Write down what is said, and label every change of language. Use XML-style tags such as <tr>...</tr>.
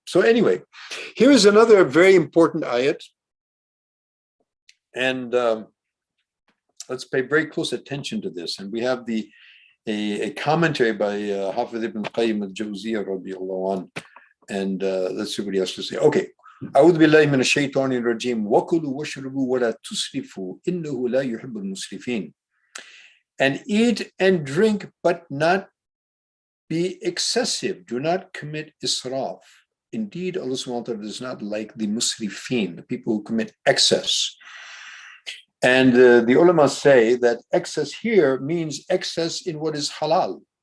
<en>So anyway, here is another very important ayat, and let's pay very close attention to this. And we have a commentary by Hafiz ibn Qayyim al-Jawziyya radiyallahu anhu, and let's see what he has to say. Okay.</en> <ar>أعوذ بالله من الشيطان الرجيم وكلوا واشربوا ولا تسرفوا إنه لا يحب المسرفين.</ar> <en>And eat and drink, but not be excessive. Do not commit israf. Indeed, Allah subhanahu wa ta'ala does not like the musrifin, the people who commit excess. And the ulama say that excess here means excess in what is halal.</en>